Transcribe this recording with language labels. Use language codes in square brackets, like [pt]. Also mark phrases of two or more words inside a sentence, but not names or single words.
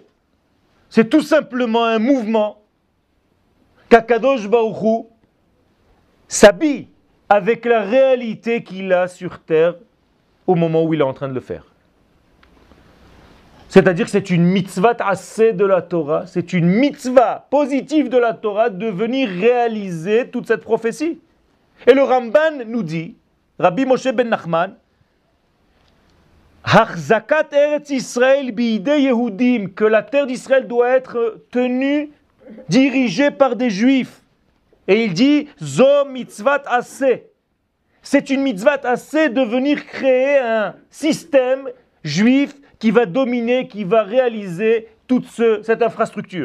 [fr] C'est tout simplement un mouvement qu' [he] הקדוש ברוך הוא [fr] s'habille avec la réalité qu'il a sur terre au moment où il est en train de le faire. C'est-à-dire que c'est une [he] מצוות עשה [fr] de la Torah, c'est une [he] mitzvah positive [fr] de la Torah de venir réaliser toute cette prophétie. Et le Ramban nous dit, [he] רבי משה בן נחמן, החזקת ארץ ישראל בידי יהודים, [fr] que la terre d'Israël doit être tenue, dirigée par des Juifs. Et il dit, [he] זו מצוות עשה. [fr] C'est une [he] מצוות עשה [fr] de venir créer un système juif qui va dominer, qui va réaliser toute cette infrastructure.